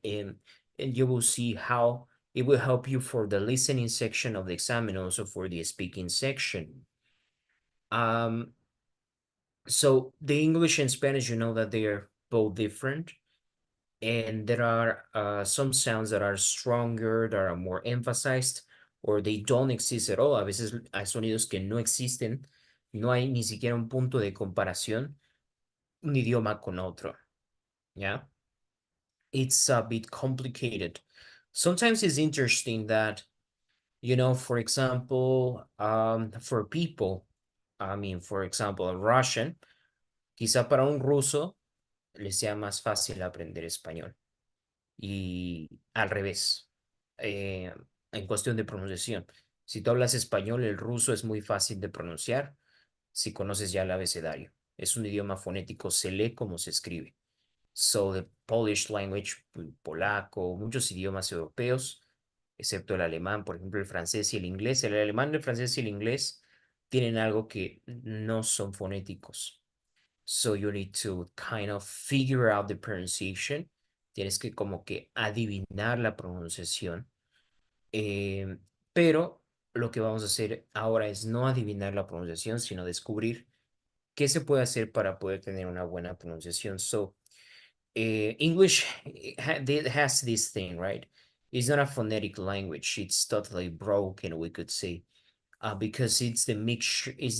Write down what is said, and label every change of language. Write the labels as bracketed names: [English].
[English] And you will see how it will help you for the listening section of the exam and also for the speaking section. So the English and Spanish, you know that they are both different, and there are some sounds that are stronger, that are more emphasized, or they don't exist at all. [Spanish] A veces hay sonidos que no existen, no hay ni siquiera un punto de comparación, un idioma con otro. [English] Yeah, it's a bit complicated. Sometimes it's interesting that, you know, for example, for people, I mean, for example, a Russian, [Spanish] quizá para un ruso les sea más fácil aprender español. Y al revés, en cuestión de pronunciación. Si tú hablas español, el ruso es muy fácil de pronunciar si conoces ya el abecedario. Es un idioma fonético, se lee como se escribe. [English] So the Polish language, [Spanish] polaco, muchos idiomas europeos, excepto el alemán, por ejemplo, el francés y el inglés. El alemán, el francés y el inglés tienen algo que no son fonéticos. [English] So you need to kind of figure out the pronunciation. [Spanish] Tienes que como que adivinar la pronunciación. Pero lo que vamos a hacer ahora es no adivinar la pronunciación, sino descubrir qué se puede hacer para poder tener una buena pronunciación. [English] So English has this thing, right? It's not a phonetic language. It's totally broken, we could say, because it's the mixture.